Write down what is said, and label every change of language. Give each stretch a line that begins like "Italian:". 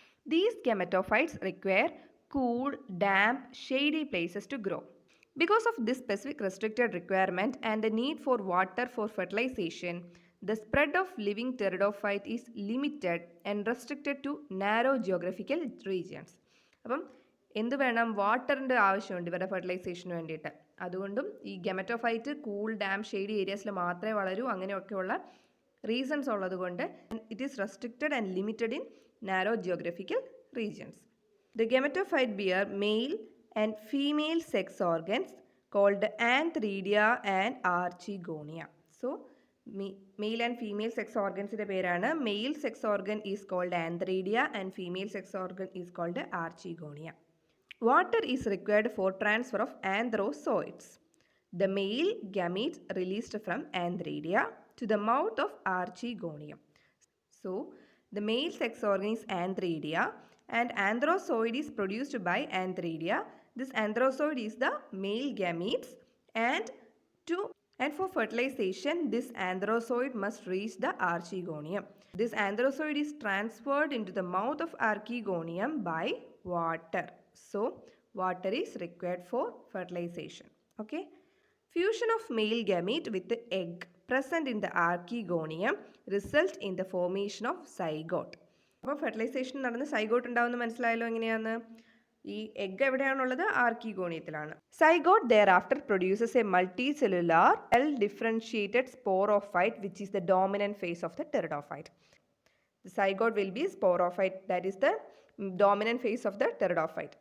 English: These gametophytes require cool, damp, shady places to grow. Because of this specific restricted requirement and the need for water for fertilization, the spread of living pteridophyte is limited and restricted to narrow geographical regions.
Malayalam: അപ്പം എന്ത് വേണം, വാട്ടറിൻ്റെ ആവശ്യമുണ്ട് ഇവരുടെ ഫെർട്ടിലൈസേഷന് വേണ്ടിയിട്ട്. അതുകൊണ്ടും ഈ gametophyte cool dam shady ഏരിയാസിൽ മാത്രമേ വളരൂ. അങ്ങനെയൊക്കെയുള്ള റീസൺസ് ഉള്ളതുകൊണ്ട്
English: It is restricted and limited in narrow geographical regions. The gametophyte bear male and female sex organs called antheridia and archegonia. So, male and female sex organs
Malayalam: ide perana.
English: Male sex organ is called antheridia and female sex organ is called archegonia. Water is required for transfer of anthrozoids. The male gametes released from antheridia to the mouth of archegonia. So, the male sex organ is antheridia and anthrozoid is produced by antheridia. This anthrozoid is the male gametes and for fertilization this anthrozoid must reach the archegonium. This anthrozoid is transferred into the mouth of archegonium by water. So water is required for fertilization. Okay. Fusion of male gamete with the egg present in the archegonium result in the formation of zygote.
Malayalam: അപ്പോൾ fertilisation നടന്ന് zygote ഉണ്ടാവുമെന്ന് മനസ്സിലായല്ലോ എങ്ങനെയാണ്. ഈ egg എവിടെയാണുള്ളത്? ആർക്കിഗോണിയത്തിലാണ്.
English: Zygote thereafter produces a multicellular well differentiated sporophyte which is the dominant phase of the pteridophyte. The zygote will be sporophyte, that is the dominant phase of the pterodophyte.